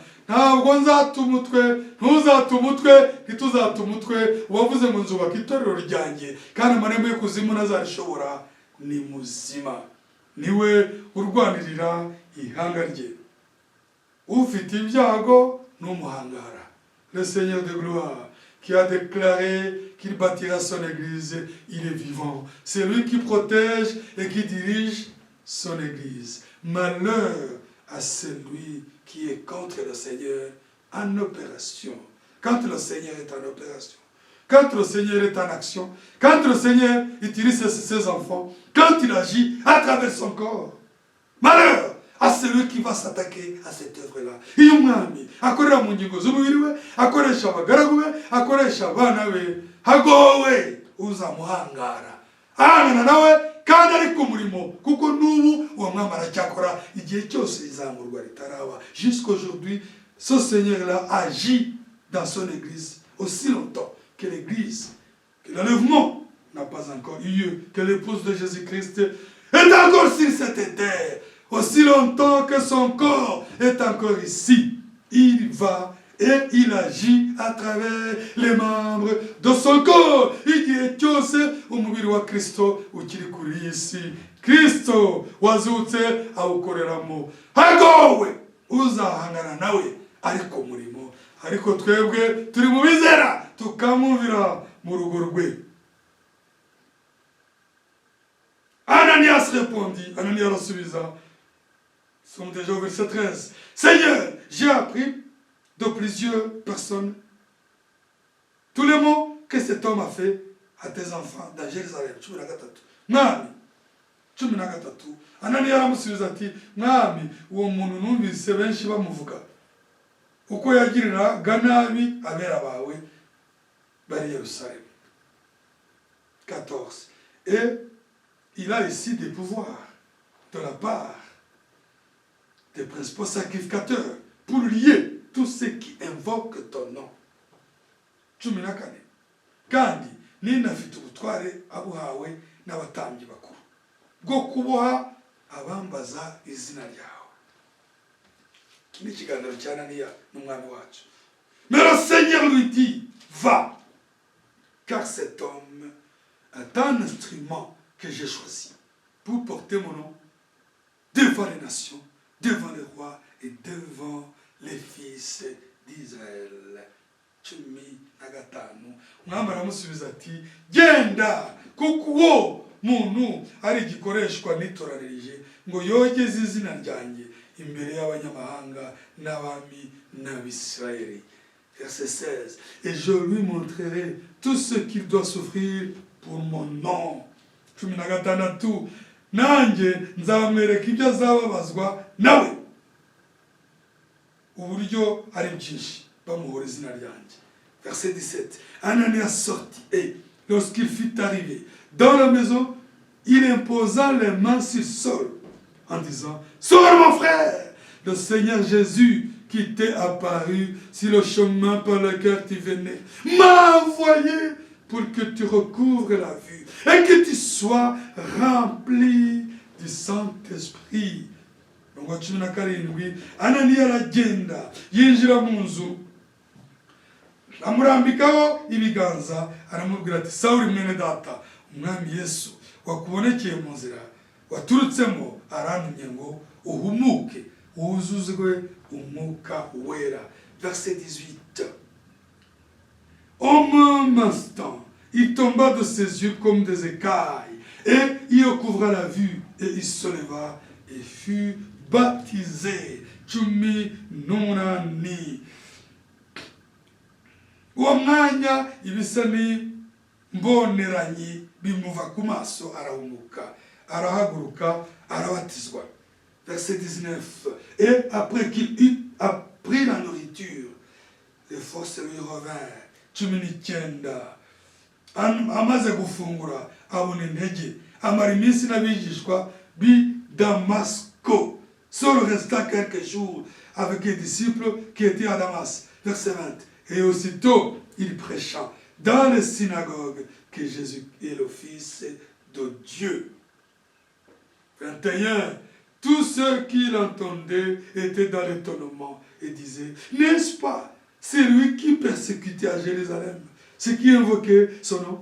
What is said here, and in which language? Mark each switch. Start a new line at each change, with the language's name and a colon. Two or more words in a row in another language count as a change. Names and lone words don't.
Kinyarwanda: Ntabwo nzatuma utwe, ntuzatuma utwe, ntituzatuma utwe. Uwavuze ngo nzubaka itorero ryanjye kandi amarembo y'ikuzimu ntazarishobora ni muzima. Niwe urwanirira ihanga rye. Ufite ibyago n'umuhangara.
French: Le Seigneur de gloire qui a déclaré qu'il bâtira son église, il est vivant. C'est lui qui protège et qui dirige son église. Malheur à celui qui est contre le Seigneur en opération. Quand le Seigneur est en opération, quand le Seigneur est en action, quand le Seigneur utilise ses enfants, quand il agit à travers son corps. Malheur à celui qui va s'attaquer à cette œuvre-là.
Kinyarwanda: Iyo umwami akorera mu ngingo z'umubiri we, akoresha abagaragu be, akoresha abana be, hagowe uzamuhangara. Ahangana nawe kandi ari ku murimo, kuko n'ubu uwo mwami aracyakora igihe cyose izamurwa ritaraba.
French: Jusqu'aujourd'hui, ce Seigneur-là agit dans son église aussi longtemps que l'église, que l'enlèvement n'a pas encore eu lieu, que l'épouse de Jésus-Christ est encore sur cette terre. Aussi longtemps que son corps est encore ici, il va et il agit à travers les membres de son corps.
Kinyarwanda: Igihe cyose umubiri wa Kristo ukiri kuri isi, Kristo wazutse awukoreramo. Hagowe uzahangana nawe ariko murimo, ariko twebwe turi mu bizera tukamwumvira mu rugo rwe.
French: Ananias répondit, Ananias arasubiza, nous sommes déjà au verset 13. Seigneur, j'ai appris de plusieurs personnes tous les mots que cet homme a fait à tes enfants dans Jérusalem.
Kinyarwanda: Mwami, 13. Ananias aramusubiza ati, Mwami, uwo muntu numvise benshi bamuvuga uko yagiriraga nabi abera bawe bari Yerusalemu. 14.
French: Et il a ici des pouvoirs de la part des principaux sacrificateurs pour lier tous ceux qui invoquent ton nom. 14.
Kinyarwanda: Kandi ninafite ubutware abuhawe n'abatambyi bakuru bwo kuboha abambaza izina ryawe. Ni ikiganiro cya Ananiya n'umwami wacu.
French: Mais le Seigneur lui dit, va, car cet homme est un instrument que j'ai choisi pour porter mon nom devant les nations, devant les rois et devant les fils d'Israël. 15.
Kinyarwanda: Umwami aramusubiza ati, genda, kuko uwo muntu ari igikoreshwa nitoranirije ngo yogeze izina ryanjye imbere y'abanyamahanga n'abami n'abisirayeli.
French: Verset 16. Et je lui montrerai tout ce qu'il doit souffrir pour mon nom. 16.
Kinyarwanda: Nanjye nzamwereka ibyo azababazwa nawe, uburyo ari byinshi bamuhora izina ryanjye.
French: Verset 17. Ananias sortit et lorsqu'il fut arrivé dans la maison, il imposa les mains sur Saul en disant, Saul mon frère, le Seigneur Jésus qui t'est apparu sur le chemin par lequel tu venais m'a envoyé pour que tu recouvres la vue et que tu sois rempli du Saint-Esprit. Donc, 17.
Kinyarwanda: Ananias aragenda yinjira mu nzu, amurambikaho ibiganza, aramubwira ati, Sawuli mwene data, umwami Yesu wakubonekeye mu nzira waturutsemo arantumye ngo uhumuke wuzuzwe umwuka wera.
French: Verset 18. Au même instant, il tomba de ses yeux comme des écailles, et il recouvra la vue, et il se leva et fut baptisé. 18.
Kinyarwanda: Uwo mwanya ibisa ni mboneranyi bimuva ku maso, arahumuka, arahaguruka, arabatizwa.
French: Verset 19. Et après qu'il eut appris la nourriture, les forces lui revinrent. 19.
Kinyarwanda: Amaze gufungura abona intege, amara iminsi n'abigishwa b'i Damasco.
French: Saul resta quelques jours avec les disciples qui étaient à Damas. Verset 20. Et aussitôt il prêcha dans les synagogues que Jésus est le Fils de Dieu. 21. Tous ceux qui l'entendaient étaient dans l'étonnement et disaient, n'est-ce pas c'est lui qui persécutait à Jérusalem, ceux qui invoquaient son nom?